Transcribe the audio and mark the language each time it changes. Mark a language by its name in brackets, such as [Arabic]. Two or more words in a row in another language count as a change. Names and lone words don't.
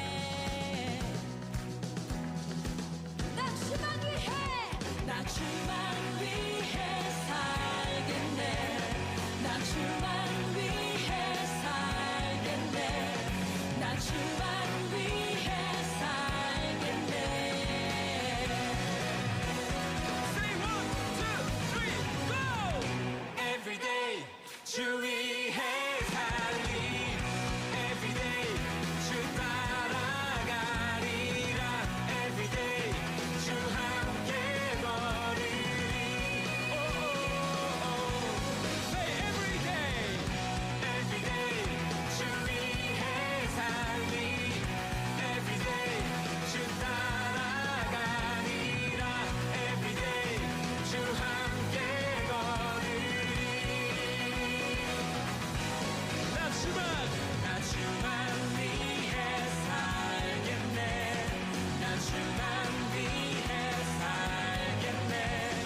[Korean] 나 주만 위해, 나 주만 위해 살겠네. 나 주만 위해 살겠네. 나 주만 위해 살겠네. [English] Say 1, 2, 3, go! Every day [Korean] 주 위해 살리. [English] Every day [Korean] 주 따라가리라. [English] Every day [Korean] 주 함께 걸으리. [English] Say every day. Every day [Korean] 주 위해 살리. [English] Every day [Korean] 주 따라가리라. [English] Every day [Korean] 주 함께 걸으리. 나 주만 위해 살겠네. 나 주만 위해 살겠네.